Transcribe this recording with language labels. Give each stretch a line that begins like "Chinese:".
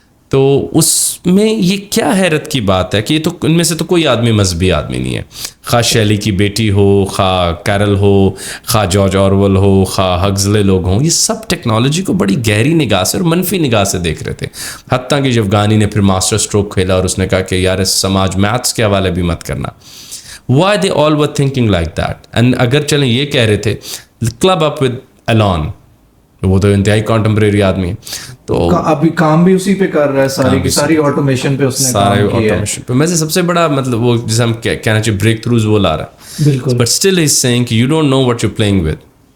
Urdu: تو اس میں یہ کیا حیرت کی بات ہے کہ یہ تو ان میں سے تو کوئی آدمی مذہبی آدمی نہیں ہے, خواہ شیلی کی بیٹی ہو, خواہ کیرل ہو, خواہ جارج آرول ہو, خواہ ہگزلے لوگ ہوں, یہ سب ٹیکنالوجی کو بڑی گہری نگاہ سے اور منفی نگاہ سے دیکھ رہے تھے. حتیٰ کہ جب گانی نے پھر ماسٹر اسٹروک کھیلا اور اس نے کہا کہ یار سماج میتھس کے حوالے بھی مت کرنا.
English: Why they all were thinking like that.
Urdu: And اگر چلیں یہ کہہ رہے تھے کلب اپ ود ایلون, وہ تو انتہائی کانٹمپریری آدمی ہے, تو ابھی کام بھی اسی پہ کر رہا ہے, ساری کی ساری آٹومیشن پہ اس نے سارے آٹومیشن پہ. میں سے سب سے بڑا مطلب وہ جسے ہم کہنا چاہیے بریک تھروز وہ لا رہا ہے. بالکل.
English: But still is seeing کہ you don't know what you playing with.